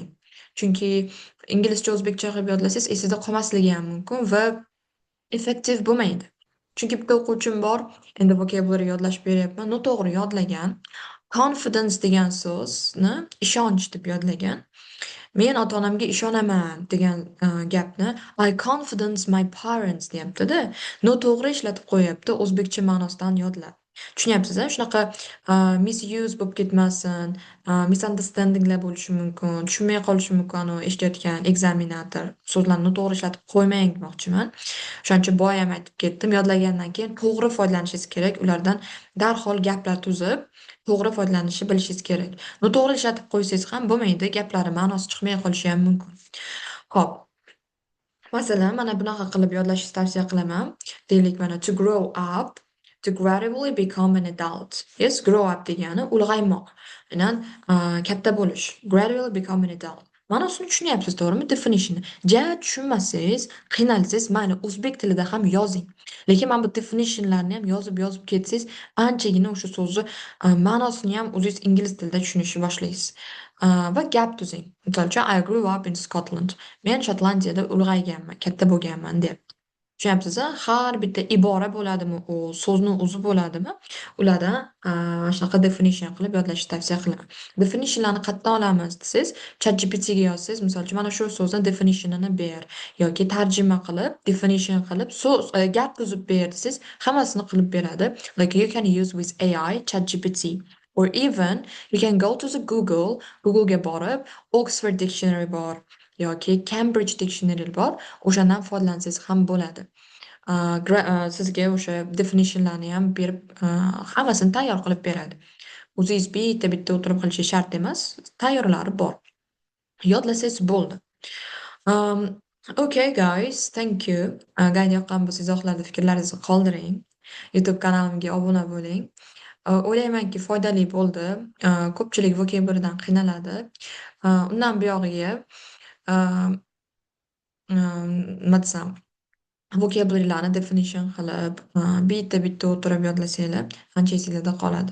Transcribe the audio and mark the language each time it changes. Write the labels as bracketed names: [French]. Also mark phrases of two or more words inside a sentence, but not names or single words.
[Uzbek] Chunki inglizcha o'zbekcha qilib yodlasangiz esingizda qolmasligi ham mumkin va effektiv bo'lmaydi. Chunki bitta o'quvchim bor, endi vocabulary yodlashib beryapman, noto'g'ri yodlagan. Confidence degan so'zni ishonch deb yodlagan. Men ota-onamga ishonaman degan gapni [English] I confidence my parents [Uzbek] deyapti-da. Noto'g'ri ishlatib qo'yyapti, o'zbekcha ma'nosidan yodlab. Tushunyapsiz-a? Shunaqa misuse bo'lib ketmasin, misunderstandinglar bo'lishi mumkin, tushunmay qolishi mumkin u eshitayotgan ekzaminator. So'zlarni noto'g'ri ishlatib qo'ymang demoqchiman. O'shaning uchun boya ham aytib ketdim. Yodlagandan keyin to'g'ri foydalanishingiz kerak. Ulardan darhol gaplar tuzib, to'g'ri foydalanishni bilishingiz kerak. Noto'g'ri ishlatib qo'ysangiz ham bo'lmaydi, gaplari ma'nosi chiqmay qolishi ham mumkin. Xo'p. Masalan, mana bunaqa qilib yodlashni tavsiya qilaman. Deylik, mana [English] to grow up, to gradually become an adult. [Uzbek] Yes, [English] grow up [Uzbek] degani ulg'aymoq. Aynan katta bo'lish. [English] Gradually become an adult. [Uzbek] Ma'nosini tushunyapsiz, to'g'rimi? Definition. Ja tushunmasangiz, qiynalsangiz, mayli o'zbek tilida ham yozing. Lekin mana bu definitionlarni ham yozib ketsangiz, anchagina o'sha so'zni ma'nosini ham o'zingiz ingliz tilida tushunishni boshlaysiz. Va gap tuzing. Misol uchun [English] I grew up in Scotland. [Uzbek] Men Shotlandiyada ulg'ayganman, katta bo'lganman deb. Tushunyapsiz-a? Har bitta ibora bo'ladimi, u so'zni o'zi bo'ladimi? Ulardan shunaqa definition qilib yodlashni tavsiya qilaman. Definitionlarni qayerdan olamiz desangiz, ChatGPT ga yozsangiz, misol uchun mana shu so'zni definitionini ber yoki tarjima qilib, definition qilib, so'z gap tuzib ber desangiz, hammasini qilib beradi. [English] Like you can use with AI, ChatGPT. Or even you can go to the Google [Uzbek] ga borib, Oxford Dictionary bor yoki Cambridge Dictionary bor, o'shandan foydalansangiz ham bo'ladi. Sizga o'sha definitionlarni ham berib, hammasini tayyor qilib beradi. O'zingiz bitta-bitta o'tirib qilishi shart emas, tayyorlari bor. Yodlasangiz bo'ldi. [English] Um, okay guys, thank you. [Uzbek] Agar yoqqan bo'lsa izohlarda fikrlaringizni qoldiring. YouTube kanalimga obuna bo'ling. O'ylaymanki foydali bo'ldi. Ko'pchilik vokabularidan qiynaladi. Undan buyog'iga nima desam, vocabulary'larni definition qilib, bitta-bitta o'tirib yodlasanglar ancha esinglarda qoladi.